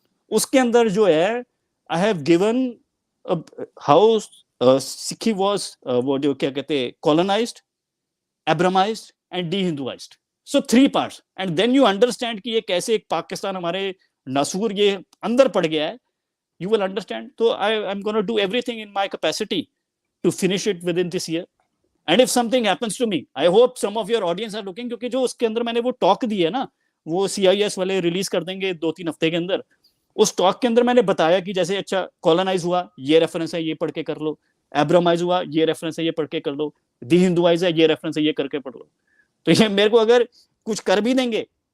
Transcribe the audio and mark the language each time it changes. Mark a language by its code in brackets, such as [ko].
[hi] उसके अंदर जो है [en] I have given how Sikhi was [hi] वो जो क्या कहते हैं [en] Colonised, abrahamised and dehinduised. So 3 parts, and then you understand [hi] कि ये कैसे एक पाकिस्तान हमारे नसूर ये अंदर पड़ गया है, [en] you will understand. So I'm going to do everything in my capacity to finish it within this year. And if something happens to me, I hope some of your audience are looking, [hi] क्योंकि जो उसके अंदर मैंने वो talk दी है ना, वो CIS वाले रिलीज कर देंगे 2-3 हफ्ते के अंदर। उस टॉक के अंदर मैंने बताया कि जैसे अच्छा कॉलोनाइज हुआ, ये रेफरेंस है, ये पढ़ के कर लो, एब्रामाइज हुआ, ये रेफरेंस है, ये पढ़ के कर लो, दी हिंदुआइज है, ये रेफरेंस है, ये करके पढ़ लो। तो ये मेरे को अगर कुछ कर भी देंगे